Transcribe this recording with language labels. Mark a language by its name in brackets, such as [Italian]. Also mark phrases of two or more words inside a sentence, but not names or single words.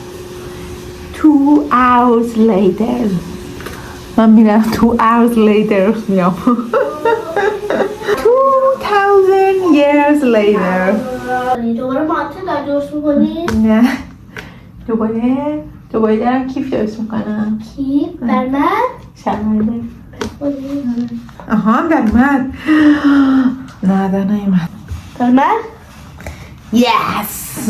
[English] 2 hours later [Persian] من میرم [English] 2 hours later میام. 2000 years later. [Persian] دوباره مانته داری درست میکنی؟ نه دوباره دارم کیف درست میکنم. کیف؟ در من؟ شرمنده. آها در من. نه در نیمد. در من؟ [English] Yes.